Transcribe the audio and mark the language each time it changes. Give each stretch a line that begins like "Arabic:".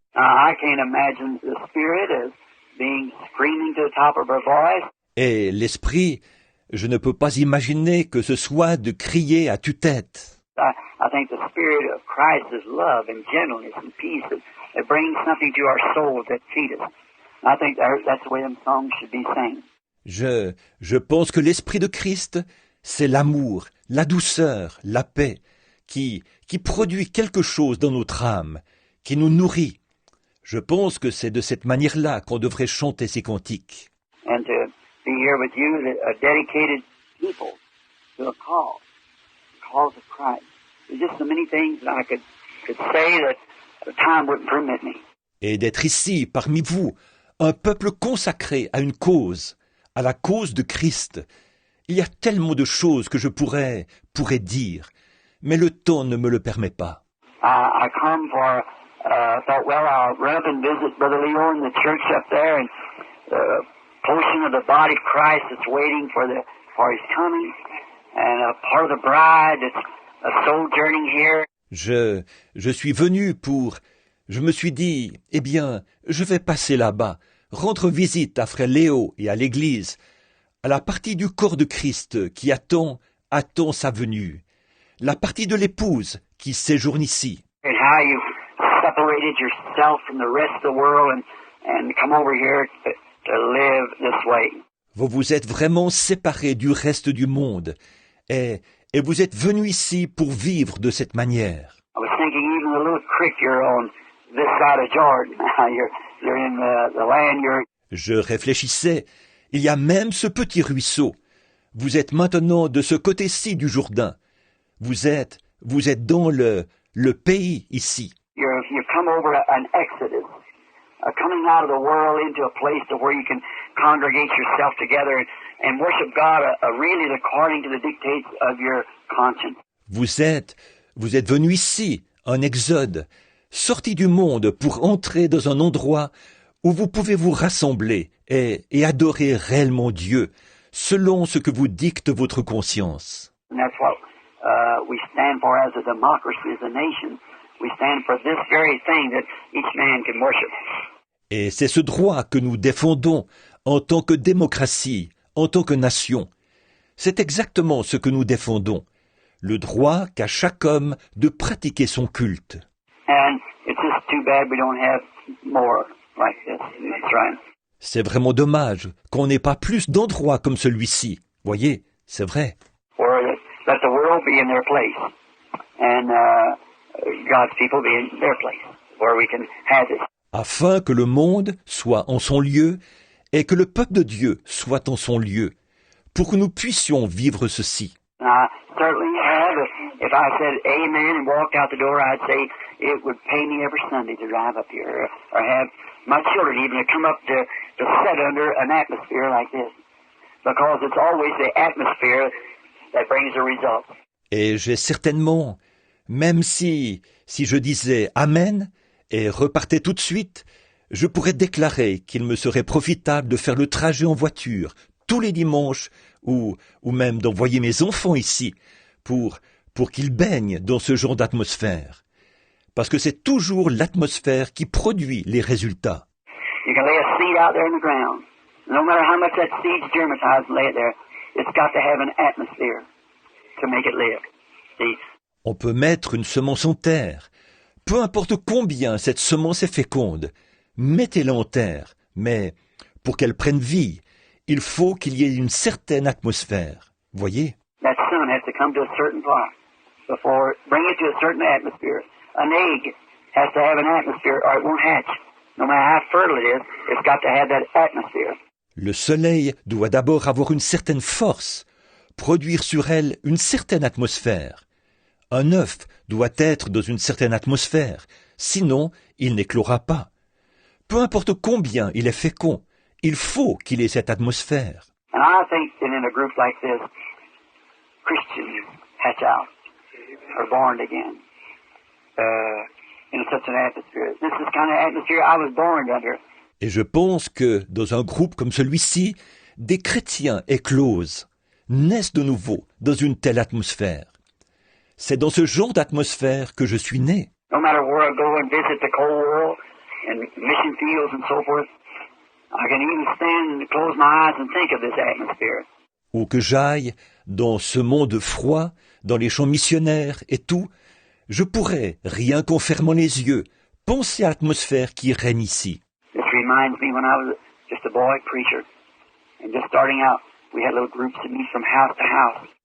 English: I can't imagine the Spirit as being screaming to the top of her voice.
French: Et l'Esprit, je ne peux pas imaginer que ce soit de crier à tue-tête.
English: I think the Spirit of Christ is love and gentleness and peace that brings something to our souls that feed us. I think that's the way them songs should be sang.
French: Je pense que l'Esprit de Christ, c'est l'amour, la douceur, la paix, qui produit quelque chose dans notre âme, qui nous nourrit. Je pense que c'est de cette manière-là qu'on devrait chanter ces cantiques.
English: And to be here with you, a dedicated people to a cause of Christ. There's just so many things that I could say that the time wouldn't permit me.
French: Et d'être ici, parmi vous, un peuple consacré à une cause, à la cause de Christ. Il y a tellement de choses que je pourrais dire, mais le temps ne me le permet pas.
English: I come for, thought, well, I'll run up and visit Brother Leo in the church up there, and the portion of the body of Christ that's waiting for his coming, and a part of the bride that's sojourning here.
French: Je suis venu je me suis dit, eh bien, je vais passer là-bas, rendre visite à frère Léo et à l'église, à la partie du corps de Christ qui attend sa venue, la partie de l'épouse qui séjourne ici.
English: And how you separated yourself from the rest of the world and come over here to live this way.
French: Vous vous êtes vraiment séparés du reste du monde et vous êtes venus ici pour vivre de cette manière.
English: I was thinking even the little creek you're on this side of Jordan. You're in the land you're...
French: Je réfléchissais, il y a même ce petit ruisseau. Vous êtes maintenant de ce côté-ci du Jourdain. Vous êtes dans le pays ici.
English: You've come over an exodus, coming out of the world into a place to where you can congregate yourself together and worship God really according to the dictates of your conscience.
French: Vous êtes venus ici, un exode, sorti du monde pour entrer dans un endroit où vous pouvez vous rassembler et adorer réellement Dieu, selon ce que vous dicte votre conscience.
English: And that's what we stand for as a democracy, as a nation. We stand for this very thing that each man can worship.
French: Et c'est ce droit que nous défendons en tant que démocratie, en tant que nation. C'est exactement ce que nous défendons, le droit qu'a chaque homme de pratiquer son culte.
English: And it's just too bad we don't have more like this. That's right.
French: C'est vraiment dommage qu'on n'ait pas plus d'endroits comme celui-ci. Voyez, c'est vrai.
English: Or let the world be in their place, and God's people be in their place, where we can have this.
French: Afin que le monde soit en son lieu et que le peuple de Dieu soit en son lieu, pour que nous puissions vivre ceci.
English: I certainly have. If I said amen and walked out the door, I'd say it would pay me every Sunday to drive up here, or have my children even to come up to sit under an atmosphere like this. Because it's always the atmosphere that brings the result.
French: Et j'ai certainement, même si je disais Amen et repartais tout de suite, je pourrais déclarer qu'il me serait profitable de faire le trajet en voiture tous les dimanches ou même d'envoyer mes enfants ici pour qu'ils baignent dans ce genre d'atmosphère. Parce que c'est toujours l'atmosphère qui produit les résultats.
English: You can lay a seed out there in the ground. No matter how much that seed's germatized and lay it there, it's got to have an atmosphere to make it live. See?
French: On peut mettre une semence en terre. Peu importe combien cette semence est féconde, mettez-la en terre. Mais pour qu'elle prenne vie, il faut qu'il y ait une certaine atmosphère. Voyez?
English: That sun has to come to a certain place before bring it to a certain atmosphere. An egg has to have an atmosphere or it won't hatch. No matter how fertile it is, it's got to have that atmosphere.
French: Le soleil doit d'abord avoir une certaine force, produire sur elle une certaine atmosphère. Un œuf doit être dans une certaine atmosphère, sinon il n'éclora pas. Peu importe combien il est fécond, il faut qu'il ait cette atmosphère.
English: And I think that in a group like this, Christians hatch out, are born again, in such an atmosphere. This is the kind of atmosphere I was born under.
French: Et je pense que, dans un groupe comme celui-ci, des chrétiens éclosent, naissent de nouveau dans une telle atmosphère. C'est dans ce genre d'atmosphère que je suis né.
English: No matter where I go and visit the cold world and mission fields and so forth, I can even stand and close my eyes and think of this atmosphere.
French: Où que j'aille, dans ce monde froid, dans les champs missionnaires et tout, je pourrais, rien qu'en fermant les yeux, penser à l'atmosphère qui règne ici.
English: This reminds me when I was just a boy preacher and just starting out, we had little groups that meet from house to house.